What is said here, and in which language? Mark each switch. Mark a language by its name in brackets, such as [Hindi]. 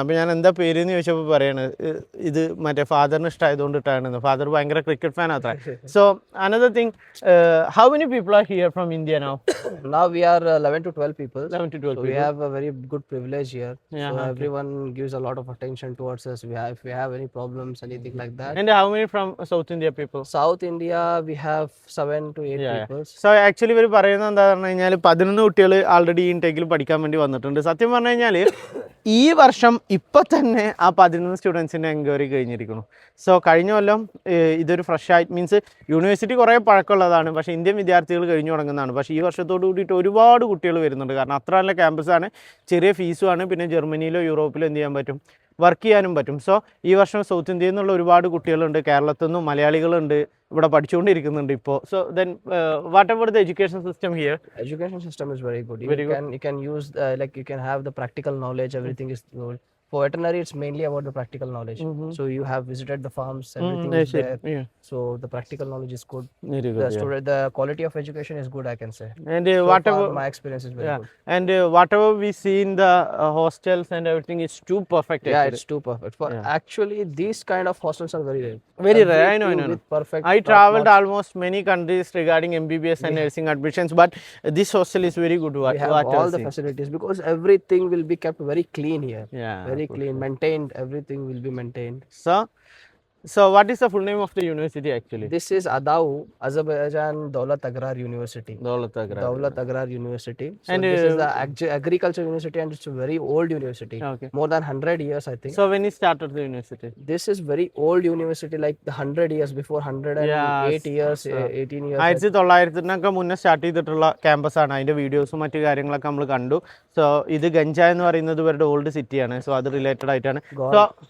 [Malayalam] അപ്പോൾ ഞാൻ എന്താ പേര് എന്ന് ചോദിച്ചപ്പോൾ പറയണത് ഇത് മറ്റേ ഫാദറിന് ഇഷ്ടമായതുകൊണ്ടിട്ടാണ്. ഫാദർ ഭയങ്കര ക്രിക്കറ്റ് ഫാൻ അത്ര. [English] So another thing, how many people are here from India now? Now we are 11 to 12 people. 11 to 12 So we have a very good privilege here. Yeah, So everyone gives a lot of attention towards us. If we have any problems, anything like that. And how many from South India people? South India, we have 7 to 8 people. [Malayalam] So actually ഇവർ പറയുന്നത് എന്താണെന്ന് പറഞ്ഞു കഴിഞ്ഞാൽ 11 കുട്ടികൾ already ഈ ഇൻടേക്കിൽ പഠിക്കാൻ വേണ്ടി വന്നിട്ടുണ്ട്. സത്യം പറഞ്ഞു കഴിഞ്ഞാൽ ഈ വർഷം ഇപ്പം തന്നെ ആ 11 സ്റ്റുഡൻസിൻ്റെ എൻക്വയറി കഴിഞ്ഞിരിക്കുന്നു. സോ കഴിഞ്ഞ കൊല്ലം ഇതൊരു ഫ്രഷ് ആയിട്ട് മീൻസ് യൂണിവേഴ്സിറ്റി കുറേ പഴക്കമുള്ളതാണ്, പക്ഷേ ഇന്ത്യൻ വിദ്യാർത്ഥികൾ കഴിഞ്ഞു തുടങ്ങുന്നതാണ്. പക്ഷേ ഈ വർഷത്തോട് കൂടിയിട്ട് ഒരുപാട് കുട്ടികൾ വരുന്നുണ്ട്. കാരണം അത്ര നല്ല ക്യാമ്പസാണ്, ചെറിയ ഫീസുമാണ്, പിന്നെ ജർമ്മനിയിലോ യൂറോപ്പിലോ എന്ത് ചെയ്യാൻ പറ്റും, വർക്ക് ചെയ്യാനും പറ്റും. സോ ഈ വർഷം സൗത്ത് ഇന്ത്യയിൽ നിന്നുള്ള ഒരുപാട് കുട്ടികളുണ്ട്, കേരളത്തിൽ നിന്നും മലയാളികളുണ്ട് ഇവിടെ പഠിച്ചുകൊണ്ടിരിക്കുന്നുണ്ട് ഇപ്പോൾ. [English] So then what about the education system here? Education system is very good. Very good. You can use like you can have the practical knowledge. Everything is good. For veterinary, it's mainly about the practical knowledge. So you have visited the farms, everything is there. Yeah. So the practical knowledge is good. Very good. The quality of education is good, I can say. And So whatever far, my experience is very good. and whatever we see in the hostels and everything is too perfect. Yeah, actually. it's too perfect. For actually, these kind of hostels are very rare. Very rare. I know. Everything with perfect. I traveled almost many countries regarding MBBS and nursing admissions, but this hostel is very good. We have all the facilities because everything will be kept very clean here. Yeah, Very clean, maintained. Everything will be maintained. So So what is the full name of the university actually? This is ADAU, Azerbaijan Daulat Agrar University. Daulat Agrar. Daulat Agrar University. So And, this is the agriculture university, and it's a very old university. Okay. More than 100 years, I think. So when you started the university? This is very old university, like the 100 years before, 108 years, 18 years. [Malayalam] 1900-നൊക്കെ മുന്നേ start ചെയ്തിട്ടുള്ള ക്യാമ്പസാണ്. അതിൻ്റെ വീഡിയോസും മറ്റു കാര്യങ്ങളൊക്കെ നമ്മൾ കണ്ടു. So ഇത് ഗഞ്ച എന്ന് പറയുന്നത് ഇവരുടെ ഓൾഡ് സിറ്റിയാണ്. സോ അത് റിലേറ്റഡ് ആയിട്ടാണ്. സോ